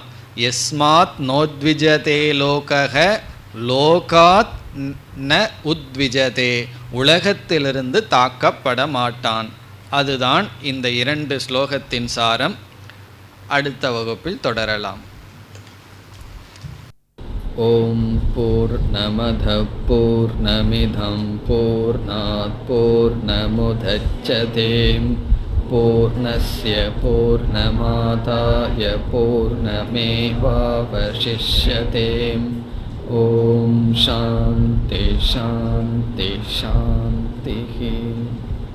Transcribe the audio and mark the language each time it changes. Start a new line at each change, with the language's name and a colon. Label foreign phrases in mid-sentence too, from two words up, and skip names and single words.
Sanskrit: यस्मात् नोद्विजते लोकः लोकात् न उद्विजते.
Tamil: உலகத்திலிருந்து தாக்கப்பட மாட்டான். அதுதான் இந்த 2 ஸ்லோகத்தின் சாரம். அடுத்த வகுப்பில் தொடரலாம்.
Sanskrit: ओम् पूर्णमद पूर्णमिदं पूर्णात् पूर्णमुदच्यते पूर्णस्य पूर्णमादाय पूर्णमेवावशिष्यते. ओम् शान्ति शान्ति शान्ति.